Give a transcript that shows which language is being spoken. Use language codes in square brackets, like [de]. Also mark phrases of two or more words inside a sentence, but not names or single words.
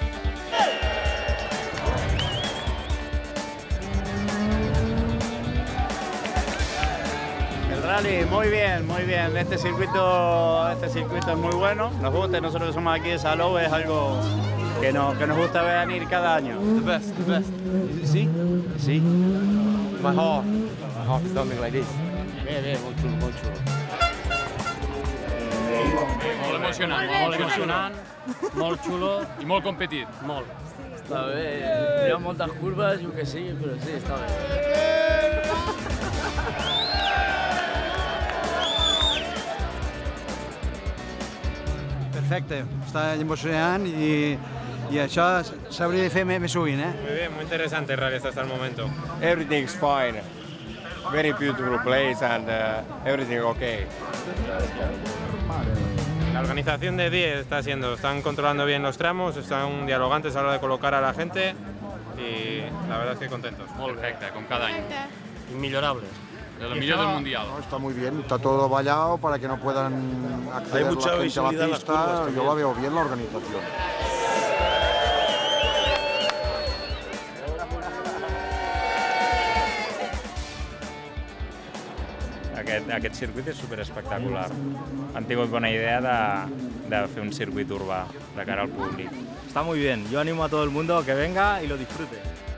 [es] El rally, muy bien, muy bien. Este circuito es muy bueno, nos gusta, nosotros que somos aquí de Salou, es algo que nos gusta venir cada año. [en] The best. Is it [es] Sí. [en] My heart is something like this. [ca] Bé, molt xulo, molt xulo. Molt emocionant, Molt emocionant, molt xulo. i molt competit. Molt. Està bé, hi ha moltes curves, jo que sí, però sí, està bé. Perfecte, està emocionant i això s'hauria de fer més sovint, eh? [es] Muy bien, muy interesante el rally hasta el momento. [en] Everything's fine. Very beautiful place and everything okay. [es] La organización de 10 están controlando bien los tramos, están dialogantes a la hora de colocar a la gente y la verdad es que contentos. [ca] Perfecte, com cada any. Inmillorable. De lo millor del Mundial. [es] No, está muy bien, está todo vallado para que no puedan acceder Hay mucha la gente a la visibilidad en las pista. curvas Yo también. la veo bien la organización. [ca] Aquest circuit és superespectacular. Han tingut bona idea de fer un circuit urbà de cara al públic. [es] Está muy bien, yo animo a todo el mundo a que venga y lo disfrute.